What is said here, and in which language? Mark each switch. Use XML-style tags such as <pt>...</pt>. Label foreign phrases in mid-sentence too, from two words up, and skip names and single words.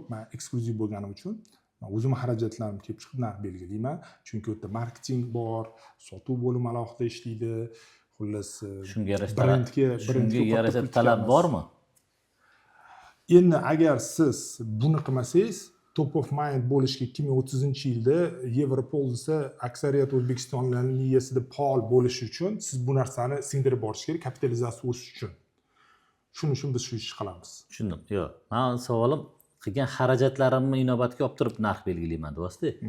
<uz>Men eksklyuziv bo'lganim uchun o'zim xarajatlarimni kelib chiqib narx belgilayman. Chunki o'tda marketing bor, sotuv bo'limi alohida ishlaydi. Xullas, Shunga brendga talab bormi? Endi agar siz buni qilmasangiz,</uz> <en>top of mind</en> <uz>bo'lishga 2030-yilda Yevropol desa, aksariyat O'zbekistonliklarning miyasida pol bo'lishi uchun siz bu narsani singdirib borish kerak, kapitalizatsiya o'sish uchun. Shuning uchun biz shu ishni qilamiz. Tushundim. Yo'q, men savolim qilgan xarajatlarimni inobatga olib turib narx belgilayman deyapsiz.</uz>